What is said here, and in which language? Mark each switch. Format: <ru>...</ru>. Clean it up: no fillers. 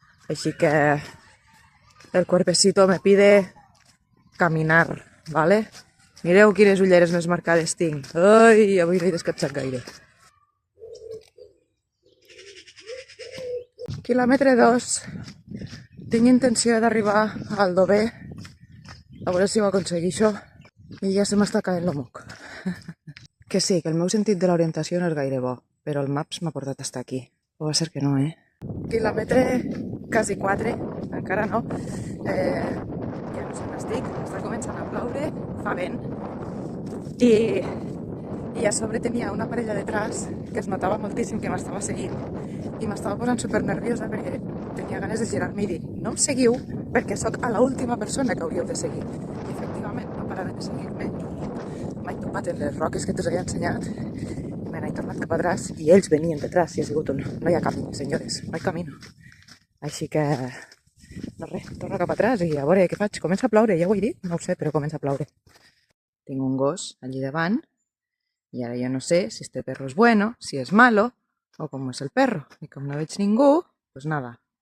<ca>Així que</ca> <es>el cuerpecito me pide caminar, ¿vale?</es> <ca>Mireu quines ulleres més marcades tinc. Ai, avui no he descansat gaire. Quilòmetre 2. Tinc intenció d'arribar al Dover, a veure si ho aconsegueixo, i ja se m'està caent el moc. Que sí, que el meu sentit de l'orientació no és gaire bo, però el Maps m'ha portat fins aquí. O va ser que no, Quilòmetre quasi 4, encara no. Ja no sé on estic, està començant a ploure, fa vent, i a sobre tenia una parella detrás que es notava moltíssim que m'estava seguint i m'estava posant super nerviosa perquè tenia ganes de girar-me i dir no em seguiu perquè sóc a l'última persona que hauríeu de seguir. I efectivament no paraven de seguir-me i m'he topat en les roques que t'us havia ensenyat i me n'he tornat cap atrás i ells venien detrás i ha sigut un no hi ha camí, senyores, no hi camino. Així que no res, torno cap atrás i a veure què faig. Comença a ploure, ja ho he dit? No ho sé, però comença a ploure. Tinc un gos allí davant</ca> <es>y ahora yo no sé si este perro es bueno, si es malo o cómo es el perro. Y como no</es> <ca>veig ningú,</ca> <es>pues nada.</es>